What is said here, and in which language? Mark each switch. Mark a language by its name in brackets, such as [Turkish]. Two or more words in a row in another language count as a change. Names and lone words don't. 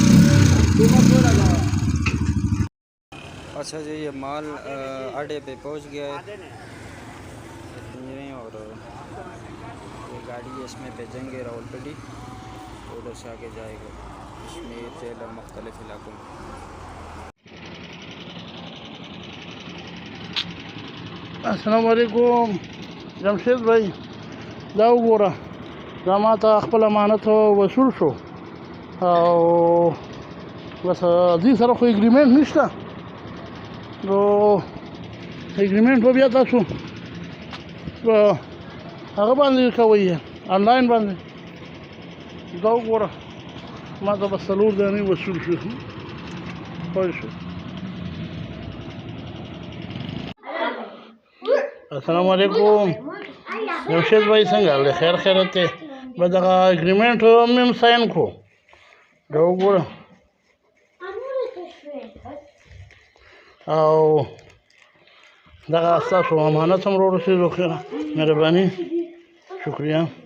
[Urdu] اچھا جی، یہ مال اڈے پہ پہنچ گیا ہے اور یہ گاڑی اس میں بھیجیں گے راولپنڈی، تو ادھر سے آگے جائے گا کشمیر جیل اور مختلف علاقوں میں. [Pashto] अस्सलाम वालेकुम जमशेद भाई, दा वګوره دا ماته خپل امانت وصول شو او بس دې سره خو اګریمنټ نشته، نو اګریمنټ به بیا تاسو هغه باندې کوئ آنلاین باندې. دا وګوره ماته بس 4 دانې وصول شو. پوه شو. السلام علیکم जमशेद भाई, څنګه له خیر خیرت ته به دغه اګریمنټ هم ساين کړو. دا وګوره او دغه ستاسو امانت هم ورسېدو. خیره مهرباني، شکریه.